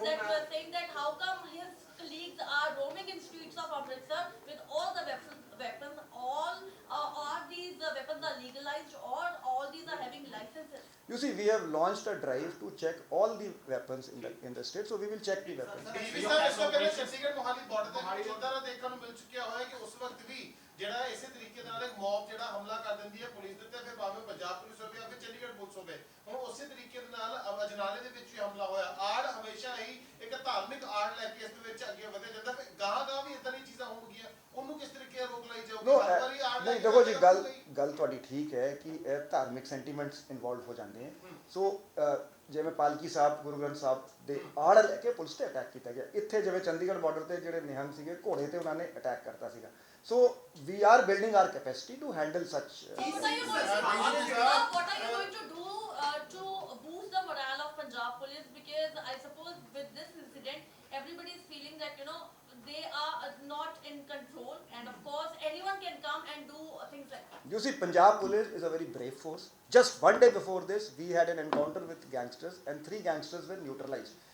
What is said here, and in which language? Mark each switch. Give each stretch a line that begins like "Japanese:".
English: That you are saying that how come his colleagues are roaming in streets of Amritsar with all the weapons, all are these weapons are legalized or all these are having licenses? You see, we have launched a drive to check all the weapons in the state, so we will check the weapons.
Punjabi: Chandigarh Mohali border ਦੇ ਵਿੱਚ ਇਦਾਂ ਦਾ ਦੇਖਣ ਨੂੰ ਮਿਲ ਚੁੱਕਿਆ ਹੋਇਆ ਕਿ ਉਸ ਵਕਤ ਵੀ ਜਿਹੜਾ ਇਸੇ ਤਰੀਕੇ ਨਾਲ ਇੱਕ ਮੌਬ ਜਿਹੜਾ ਹਮਲਾ ਕਰ ਦਿੰਦੀ ਹੈ ਪੁਲਿਸ ਦੇ ਉੱਤੇ ਫਿਰ ਭਾਵੇਂ ਪੰਜਾਬ ਪੁਲਿਸ ਹੋਵੇ ਜਾਂ ਫਿਰ ਚੰਡੀਗੜ੍ਹ ਪੁਲਿਸ ਹੋਵੇ ਹੁਣ ਉਸੇ ਤਰੀਕੇ ਦੇ ਨਾਲ ਅਜਨਾਲੇ ਦੇ ਵਿੱਚ ਵੀ ਹਮਲਾ ਹੋਇਆ ਆੜ ਹਮੇਸ਼ਾ ਹੀ ਇੱਕ ਧਾਰਮਿਕ ਆੜ ਲੈ ਕੇ ਇਸ ਦੇ ਵਿੱਚ ਅੱਗੇ ਵਧਿਆ ਜਾਂਦਾ ਫਿਰ ਗਾਂ ਵੀ ਇਦਾਂ ਦੀ ਚੀਜ਼ਾਂ ਹੋਣਗੀਆਂ ਉਹਨੂੰ ਕਿਸ ਤਰੀਕੇ ਰੋਕ ਲਈ ਜਾਊਗੀ ਨਹੀਂ ਦੇਖੋ ਜੀ ਗੱਲ ਤੁਹਾਡੀ ਠੀਕ ਹੈ ਕਿ ਇਹ ਧਾਰਮਿਕ ਸੈਂਟੀਮੈਂਟਸ ਇਨਵੋਲਵ ਹੋ ਜਾਂਦੇ ਹਨ ਸੋ ਜਿਵੇਂ ਪਾਲਕੀ ਸਾਹਿਬ ਗੁਰੂ ਗ੍ਰੰਥ ਸਾਹਿਬ ਦੇ ਆੜ ਲੈ ਕੇ ਪੁਲਿਸ ਤੇ ਅਟੈਕ ਕੀਤਾ ਗਿਆ ਇੱਥੇ ਜਿਵੇਂ ਚੰਡੀਗੜ੍ਹ ਬਾਰਡਰ ਤੇ ਜਿਹੜੇ ਨਿਹੰਗ ਸੀਗੇ ਘੋੜੇ ਤੇ ਉਹਨਾਂ ਨੇ ਅਟੈਕ ਕਰਤਾ ਸੀਗਾ ਸੋ
English: We are building our capacity to handle such What are you going to do to boost the morale of Punjab police? Because I suppose with this incident everybody is feeling that they are not in control and of course anyone can come and do things like that. You see, Punjab police is a very brave force. Just one day before this, we had an encounter with gangsters and 3 gangsters were neutralized.